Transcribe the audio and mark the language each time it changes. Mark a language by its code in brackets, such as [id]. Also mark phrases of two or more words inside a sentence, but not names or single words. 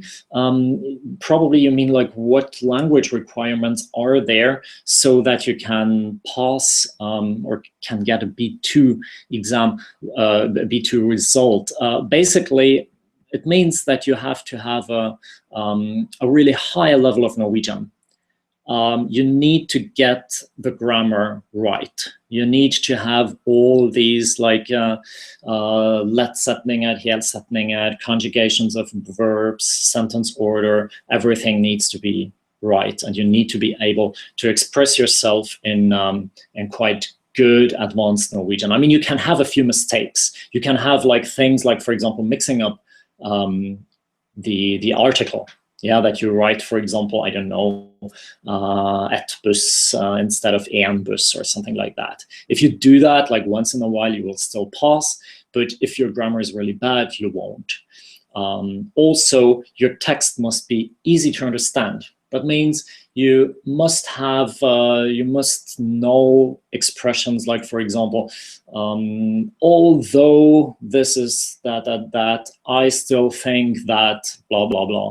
[en] Probably you mean like what language requirements are there so that you can pass or can get a B2 exam, B2 result. Basically, it means that you have to have a really high level of Norwegian. You need to get the grammar right. You need to have all these like [no] let-setninger, hel-setninger, [en] conjugations of verbs, sentence order, everything needs to be right. And you need to be able to express yourself in quite good advanced Norwegian. I mean, you can have a few mistakes. You can have like things like, for example, mixing up the article. Yeah, that you write, for example, I don't know, [no] et buss [en] instead of [no] en buss [en] or something like that. If you do that, like once in a while, you will still pass. But if your grammar is really bad, you won't. Also, your text must be easy to understand. That means you must have, you must know expressions like, for example, although this is that, I still think that blah, blah, blah.